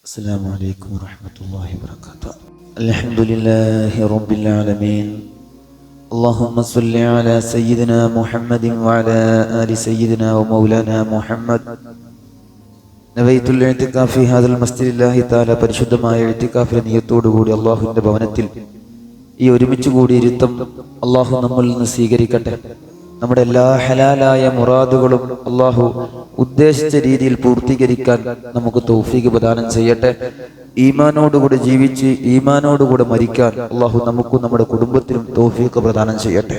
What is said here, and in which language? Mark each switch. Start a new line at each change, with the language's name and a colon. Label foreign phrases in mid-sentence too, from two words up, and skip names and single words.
Arabic: السلام عليكم ورحمة الله وبركاته. الحمد لله رب العالمين. اللهم صل على سيدنا محمد وعلى آل سيدنا ومولانا محمد. نويت الاعتكاف في هذا المسجد الله تعالى
Malayalam: പരിശുദ്ധമായ ഇഅ്തികാഫിന്റെ നിയത്തോടു കൂടി അല്ലാഹുവിന്റെ ഭവനത്തിൽ ഈ ഒരുമിച്ച് കൂടിയിരുത്തം അല്ലാഹു നമ്മളിൽ നിന്ന് സ്വീകരിക്കട്ടെ. നമ്മുടെ എല്ലാ ഹലാലായ മുറാദുകളും അല്ലാഹു ഉദ്ദേശിച്ച രീതിയിൽ പൂർത്തീകരിക്കാൻ നമുക്ക് തൗഫീഖ് പ്രദാനം ചെയ്യട്ടെ. ഈമാനോടുകൂടി ജീവിച്ച് ഈമാനോടുകൂടി മരിക്കാൻ അല്ലാഹു നമുക്കും നമ്മുടെ കുടുംബത്തിനും തൗഫീഖ് പ്രദാനം ചെയ്യട്ടെ.